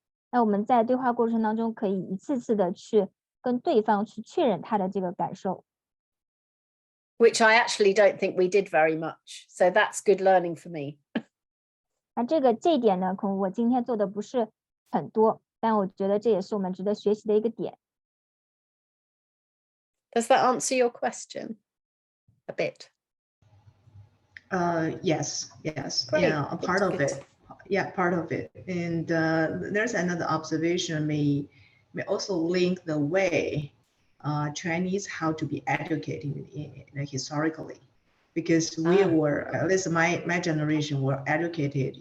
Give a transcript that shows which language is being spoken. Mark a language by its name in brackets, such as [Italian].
[Chinese] 那我们在对话过程当中，可以一次次的去跟对方去确认他的这个感受。 [English] Which I actually don't think we did very much. So that's good learning for me. [Chinese] 那这一点呢，可能我今天做的不是很多，但我觉得这也是我们值得学习的一个点。 [English] Does that answer your question? A bit. Yes. Great. Yeah, a part of it. Yeah, part of it. And there's another observation may also link the way Chinese how to be educated historically, because we were, at least my generation were educated.